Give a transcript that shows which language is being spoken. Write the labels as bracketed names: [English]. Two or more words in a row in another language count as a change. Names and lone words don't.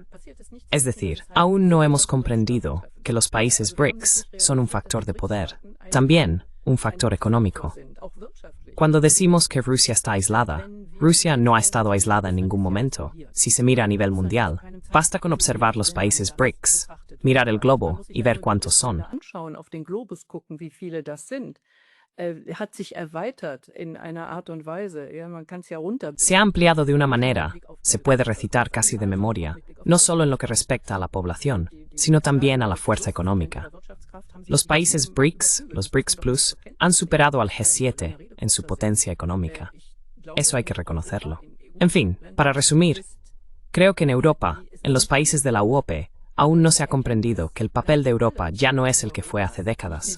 [Spanish] Es decir, aún no hemos comprendido que los países BRICS son un factor de poder, también un factor económico. Cuando decimos que Rusia está aislada, Rusia no ha estado aislada en ningún momento. Si se mira a nivel mundial, basta con observar los países BRICS, mirar el globo y ver cuántos son. [German] anschauen, auf den Globus gucken, wie viele das sind. Hat sich erweitert in einer Art und Weise. Ja, man kann es ja runter. [Spanish] Se ha ampliado de una manera, se puede recitar casi de memoria, no solo en lo que respecta a la población, sino también a la fuerza económica. Los países BRICS, los BRICS Plus, han superado al G7 en su potencia económica. Eso hay que reconocerlo. En fin, para resumir, creo que en Europa, en los países de la UOPE, aún no se ha comprendido que el papel de Europa ya no es el que fue hace décadas.